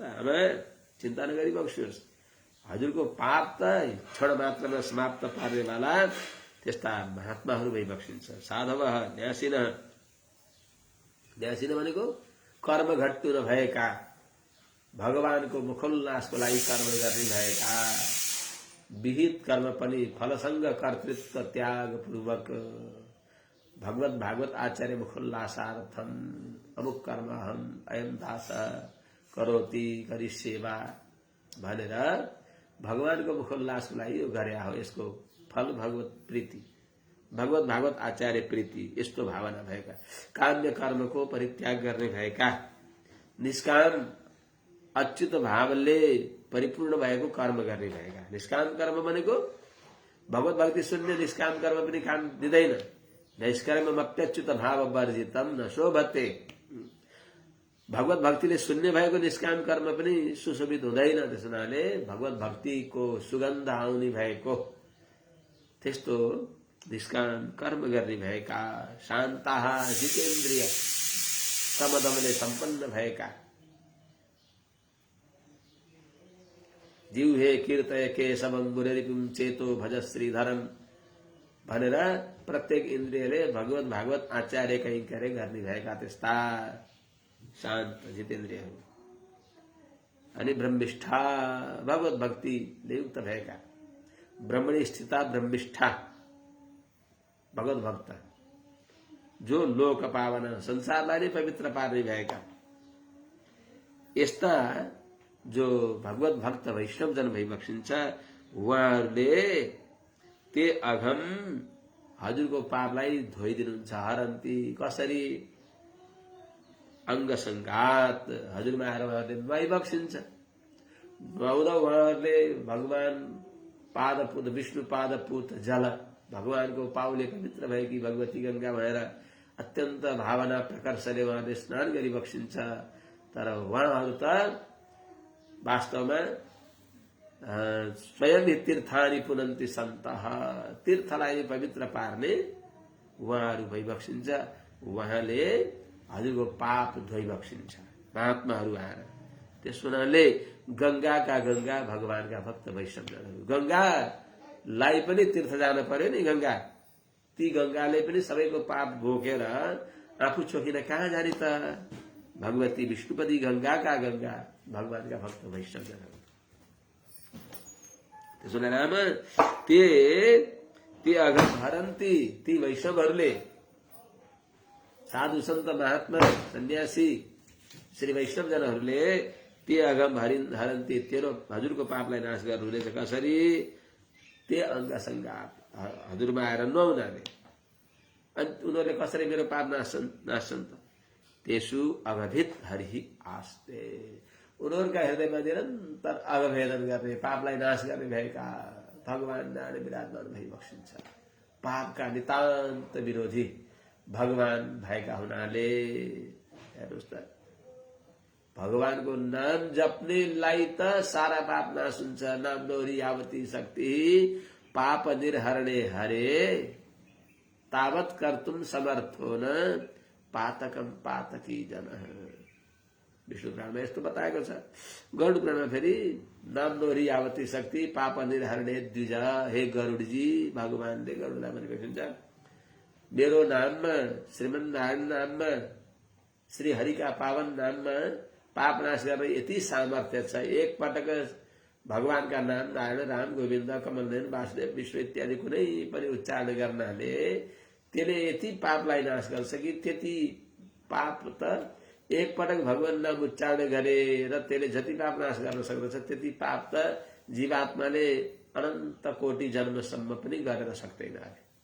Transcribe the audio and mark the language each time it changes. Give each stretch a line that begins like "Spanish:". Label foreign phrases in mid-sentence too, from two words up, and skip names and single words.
Nepali: आमा चिन्ता नगरिबक्सियोस्, हजुरको पाप त क्षण मात्रमा समाप्त पार्नेवाला त्यस्ता महात्माहरू भइबक्सिन्छ। साधव न्यासिन, न्यासिन भनेको कर्म घट्टु नभएका, भगवानको मुखोल्लासको लागि कर्म गर्ने भएका, विहित कर्म पनि फलसंग कर्तृत्व त्याग पूर्वक
Sanskrit: भगवत भागवत आचार्य मुखोल्लासार्थम अमुक कर्म हम अयम दास करोति करिष्येवा
Nepali: भनेर भगवानको मुखोल्लासको लागि यो गरे हो। यसको फल भगवत प्रीति, भगवत भागवत आचार्य प्रीति, यस्तो भावना भएका, काम्य कर्मको परित्याग गर्ने भएका, निष्काम अच्युत भावले परिपूर्ण भएको कर्म गर्ने भएका। निष्काम कर्म भनेको भगवत भक्ति शून्य निष्काम कर्म पनि काम दिँदैन।
Sanskrit: निष्कर्ममप्यच्युत भाव वर्जितम न शोभते।
Nepali: भगवत भक्तिले शून्य भएको निष्काम कर्म पनि सुशोभित हुँदैन। त्यस हुनाले भगवत भक्तिको सुगन्ध आउने भएको त्यस्तो निष्काम कर्म गर्ने भएका, शान्ताः जितेन्द्रिय समदमले सम्पन्न भएका,
Sanskrit: जिह्वे कीर्तय केशवं गुरुरिपुं चेतो भज श्रीधरम
Nepali: भनेर प्रत्येक इन्द्रियले भगवत भागवत आचार्य कैंकर्य गर्ने भएका त्यस्ता शान्त जितेन्द्रियहरू। अनि ब्रह्मिष्ठा भगवत भक्तिले युक्त भएका,
Sanskrit: ब्रह्मणि स्थिता ब्रह्मिष्ठा
Nepali: भगवत भक्त, जो लोक पावन संसारलाई नै पवित्र पार्ने भएका यस्ता जो भगवत भक्त वैष्णवजन भइबक्सिन्छ, उहाँहरूले
Sanskrit: ते अघम
Nepali: हजुरको पापलाई धोइदिनुहुन्छ। हरन्ती कसरी? अंग संघात, हजुरमा आएर उहाँहरूले नुहाइबक्सिन्छ। नुहाउँदा उहाँहरूले भगवान पादपूत, विष्णु पादपूत जल, भगवानको पाउले पवित्र भएकी भगवती गंगा भएर अत्यन्त भावना प्रकर्षले उहाँले स्नान गरिबक्सिन्छ। तर उहाँहरू त वास्तवमा स्वयं
Sanskrit: तीर्थानि पुनन्ति सन्तः,
Nepali: तीर्थलाई पवित्र पार्ने उहाँहरू भइबक्सिन्छ। उहाँले हजुरको पाप धोइबक्सिन्छ महात्माहरू आएर। त्यस हुनाले गंगाका गंगा भगवानका भक्त वैष्णवजनहरू, गंगालाई पनि तीर्थ जान पर्यो नि। गंगा, ती गंगाले पनि सबैको पाप भोगेर आफू छोकिन कहाँ जाने त? भगवती विष्णुपति गंगाका गंगा भगवानका भक्त वैष्णवजनहरू। त्यसो राम
Sanskrit: ते अघम हरन्ती,
Nepali: ती वैष्णवहरूले, साधु सन्त महात्मा सन्यासी श्री वैष्णवजनहरूले
Sanskrit: ते अघम हरन्ती,
Nepali: तेरो हजुरको पापलाई नाश गर्नुहुनेछ। कसरी?
Sanskrit: ते अंग संघात,
Nepali: हजुरमा आएर नुहाउनाले। अनि उनीहरूले कसरी मेरो पाप नाश्छन् त?
Sanskrit: त्यसु अगभित हरि आस्ते,
Nepali: उनीहरूका हृदयमा निरन्तर अगभेदन गर्ने, पापलाई नाश गर्ने भएका भगवान जाने विराजमान भइबक्सिन्छ। पापका नितान्त विरोधी भगवान भएका हुनाले हेर्नुहोस् त, भगवानको नाम जप्नेलाई त सारा पाप नाश हुन्छ।
Sanskrit: नाम दोहोरी यावती शक्ति पाप निर्हरणे हरे तावत कर्तुम समर्थो न पातकम पातकी जन।
Nepali: विष्णु पुराणमा यस्तो बताएको छ। गरुड पुराणमा फेरि
Sanskrit: नाम दोहोरी यावती शक्ति पाप निर्हरणे द्विज,
Nepali: हे गरुडजी, भगवानले गरुडलाई भनेको हुन्छ, मेरो नाममा, श्रीमन्नारायण नाममा, श्री हरिका पावन नाममा पाप नाश गर्ने यति सामर्थ्य छ। एक पटक भगवानका नाम नारायण, राम, गोविन्द, कमलनयन, वासुदेव, विष्णु इत्यादि कुनै पनि उच्चारण गर्नाले त्यसले यति पापलाई नाश गर्छ कि त्यति पाप त एक पटक भगवान नाम उच्चारण गरेर त्यसले जति पाप नाश गर्न सक्दछ त्यति पाप त जीवात्माले अनन्त कोटि जन्मसम्म पनि गरेर सक्दैन अरे।